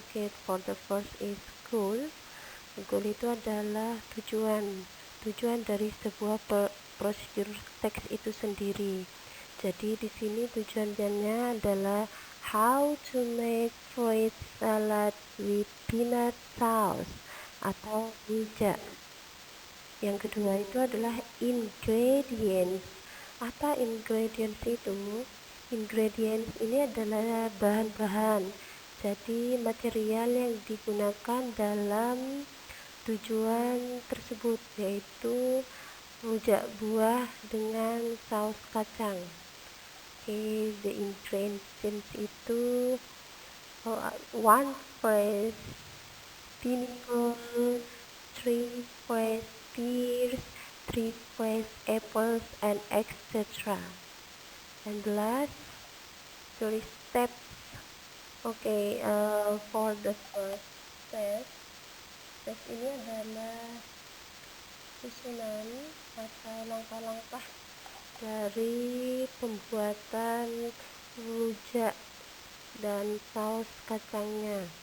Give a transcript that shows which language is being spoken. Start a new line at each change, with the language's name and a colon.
English: Okay, for the first is goal.
Indonesian: Goal itu adalah tujuan dari sebuah prosedur teks itu sendiri. Jadi di sini tujuannya adalah
English: how to make fruit salad with peanut sauce
Indonesian: atau rujak. Yang kedua itu adalah ingredients. Apa ingredients itu? Ingredients ini adalah bahan-bahan, jadi material yang digunakan dalam tujuan tersebut, yaitu rujak buah dengan saus kacang.
English: The ingredients
Indonesian: itu
English: one fresh pineapple, three fresh pears, three fresh apples, and etc. And the last, three steps. For the first step
Indonesian: ini adalah susunan atau langkah-langkah dari pembuatan rujak dan saus kacangnya.